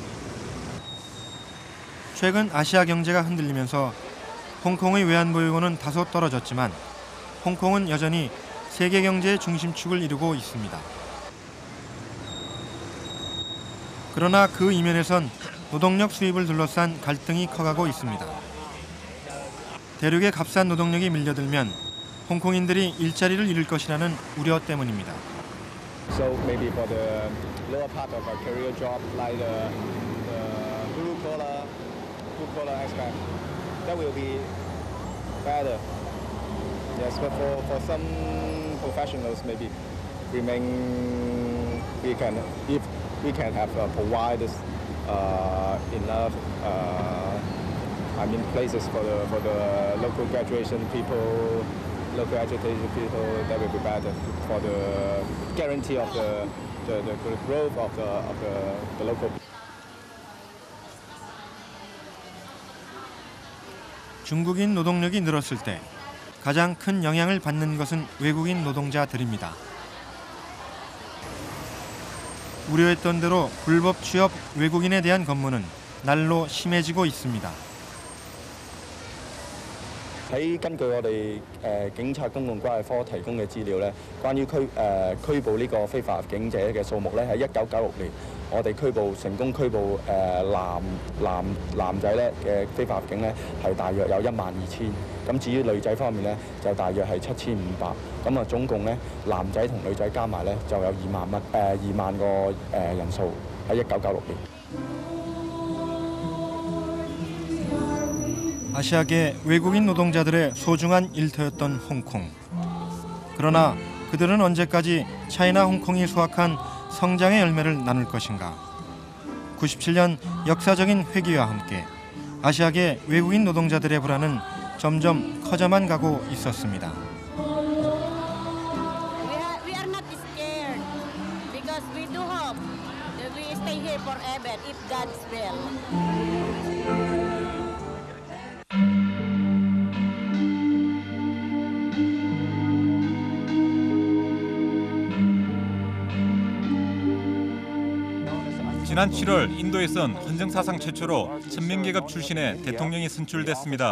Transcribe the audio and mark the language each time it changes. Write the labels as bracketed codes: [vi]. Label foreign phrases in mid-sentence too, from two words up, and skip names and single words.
[ko] 최근 아시아 경제가 흔들리면서 홍콩의 외환보유고는 다소 떨어졌지만 홍콩은 여전히 세계 경제의 중심축을 이루고 있습니다. 그러나 그 이면에선 노동력 수입을 둘러싼 갈등이 커가고 있습니다. 대륙의 값싼 노동력이 밀려들면 홍콩인들이 일자리를 잃을 것이라는 우려 때문입니다. [en] So maybe for the lower part of a career job like the blue collar aspect, that will be better. Yes, but for some professionals, maybe if we can have provided enough places for the local graduation people. Local educated people, that will be better for the guarantee of the growth of the local. [ko] 중국인 노동력이 늘었을 때 가장 큰 영향을 받는 것은 외국인 노동자들입니다. 우려했던 대로 불법 취업 외국인에 대한 검문은 날로 심해지고 있습니다. [yue] 根據我哋警察公共關係科提供嘅資料咧，關於拘捕呢個非法入境者嘅數目咧，喺1996年我哋成功拘捕男仔咧嘅非法入境咧係大約有12000，咁至於女仔方面咧就大約係7500，咁啊總共咧男仔同女仔加埋咧就有2萬個人數喺1996年。 [ko] 아시아계 외국인 노동자들의 소중한 일터였던 홍콩. 그러나 그들은 언제까지 차이나 홍콩이 수확한 성장의 열매를 나눌 것인가. 97년 역사적인 회기와 함께 아시아계 외국인 노동자들의 불안은 점점 커져만 가고 있었습니다. [en] We are not scared because we do hope that we stay here forever if God's will. [ko] 지난 7월 인도에선 헌정사상 최초로 천민계급 출신의 대통령이 선출됐습니다.